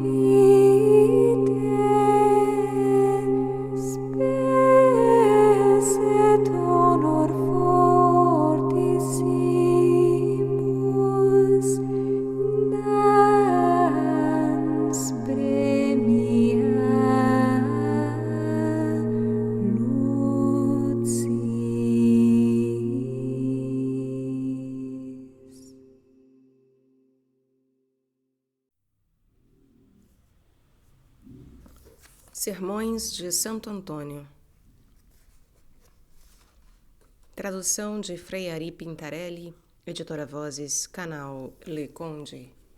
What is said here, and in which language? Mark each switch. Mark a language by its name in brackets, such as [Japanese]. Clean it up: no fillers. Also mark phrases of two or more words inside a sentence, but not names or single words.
[Latin] vitae spes et honor fortissimus dans premia lucis. [Portuguese] Sermões de Santo Antônio. Tradução de Frei Ari Pintarelli, editora Vozes, canal Le Conde.